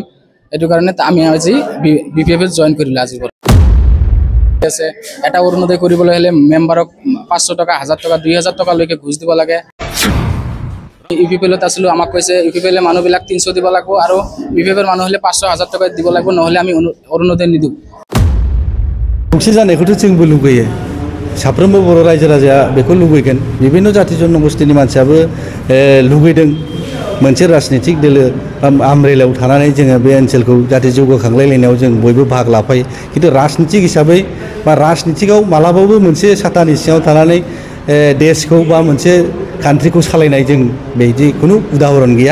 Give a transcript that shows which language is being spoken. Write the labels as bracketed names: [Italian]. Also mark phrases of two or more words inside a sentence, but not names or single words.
[Assamese] এইটো কাৰণে আমি আজি বিপিএফত জয়েন কৰিলো। আজি আছে এটা অৰুণোদয় কৰিবলৈ হলে মেম্বাৰক 500 টকা 1000 টকা 2000 টকা লৈকে ঘুষ দিব লাগে। ইউপিপিএলত আছিলো, আমাক কৈছে ইউপিপিএল মানুহবিলাক 300 দিব লাগিব আৰু বিপিএফৰ মানুহ হলে 500 1000 টকা দিব লাগিব, নহলে আমি অৰুণোদয় নিদিওঁ। [Bodo] खौसे जानायखौथ' जोंबो लुगैयो, साफ्रोमबो बर' रायजो राजाया बेखौ लुगैगोन। बिभिन्न जाति जनगोष्ठीनि मानसियाबो लुगैदों मोनसे राजनीतिक दोलो आमरेलायाव थानानै जोङो बे ओनसोलखौ जाहाथे जौगाखांलायलायनायाव जों बयबो बाहागो लाफायो। खिन्थु राजनीतिक हिसाबै बा राजनीतिकआव मालाबाबो मोनसे साथानि सिङाव थानानै देशखौ बा मोनसे कान्ट्रिखौ सालायनाय जों बेबायदि खुनु उदाहरन गैया।